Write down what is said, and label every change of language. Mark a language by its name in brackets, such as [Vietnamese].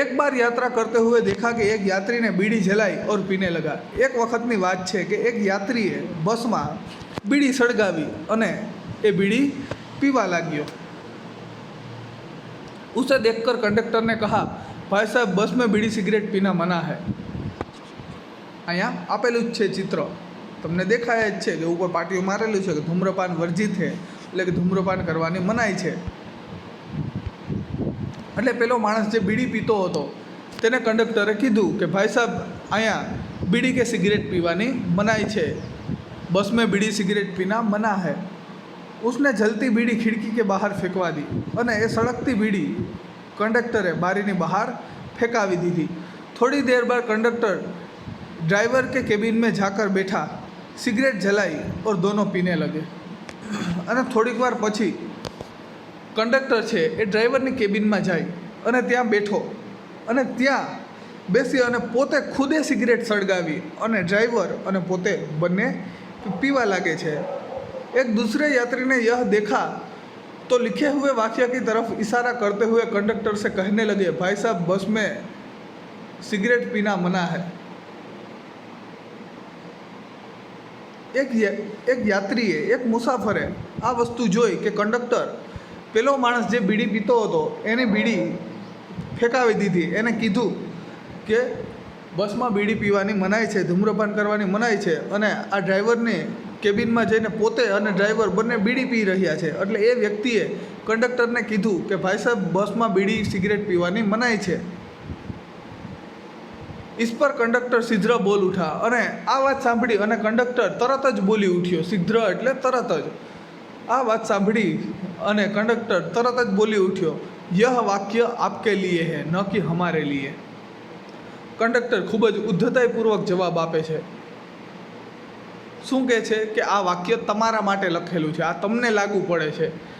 [Hindi] एक बार यात्रा करते हुए देखा कि एक यात्री ने बीड़ी जलाई और पीने लगा। [Gujarati] एक वखतनी વાત છે કે એક યાત્રીએ બસમાં બીડી સળગાવી અને એ બીડી પીવા लाग्यो। [Hindi] उसे देखकर कंडक्टर ने कहा, भाई साहब बस में बीड़ी सिगरेट पीना मना है। [Gujarati] અહીંયા આપેલું જ છે ચિત્ર, તમને દેખાય જ છે કે ઉપર પાટિયું મારેલું છે કે ધૂમ્રપાન વર્જિત છે, એટલે કે ધૂમ્રપાન કરવાની મનાઈ છે। એટલે પેલો માણસ જે બીડી પીતો હતો તેને કંડક્ટરે કીધું કે ભાઈ સાહેબ અહીંયા બીડી કે સિગરેટ પીવાની મનાઈ છે, [Hindi] बस में बीड़ी सिगरेट पीना मना है। उसने जलती बीड़ी खिड़की के बाहर फेंकवा दी, [Gujarati] અને એ સળગતી બીડી કંડક્ટરે બારીની બહાર ફેંકાવી દીધી। [Hindi] थोड़ी देर बाद कंडक्टर ड्राइवर के केबिन में जाकर बैठा, सिगरेट जलाई और दोनों पीने लगे। [Gujarati] અને થોડીક વાર પછી કંડક્ટર છે એ ડ્રાઈવરની કેબિનમાં જાય અને ત્યાં બેઠો, અને ત્યાં બેસી અને પોતે ખુદે સિગરેટ સળગાવી અને ડ્રાઈવર અને પોતે બંને પીવા લાગે છે। एक दूसरे यात्री ने यह देखा तो लिखे हुए वाक्य की तरफ इशारा करते हुए कंडक्टर से कहने लगे, भाई साहब बस में सिगरेट पीना मना है। એક યાત્રીએ, એક મુસાફરે આ વસ્તુ જોઈ કે કંડક્ટર પેલો માણસ જે બીડી પીતો હતો એની બીડી ફેંકાવી દીધી. એને કીધું કે બસમાં બીડી પીવાની મનાઈ છે, ધૂમ્રપાન કરવાની મનાઈ છે, અને આ ડ્રાઈવરને કેબિનમાં જઈને પોતે અને ડ્રાઈવર બંને બીડી પી રહ્યા છે. એટલે એ વ્યક્તિએ કંડક્ટરને કીધું કે ભાઈ સાહેબ, બસમાં બીડી સિગરેટ પીવાની મનાઈ છે. [Hindi] इस पर कंडक्टर शीघ्र बोल उठा. [Gujarati] અને આ વાત સાંભળી અને કંડક્ટર તરત જ બોલી ઉઠ્યો. શીઘ્ર એટલે તરત જ. આ વાત સાંભળી અને કંડક્ટર તરત જ બોલી ઉઠ્યો, [Hindi] યહ વાક્ય આપકે લીએ હૈ ન કે હમારે લીએ. [Gujarati] કંડક્ટર ખૂબ જ ઉદ્ધતાઈપૂર્વક જવાબ આપે છે. શું કહે છે કે આ વાક્ય તમારા માટે લખેલું છે, આ તમને લાગુ પડે છે.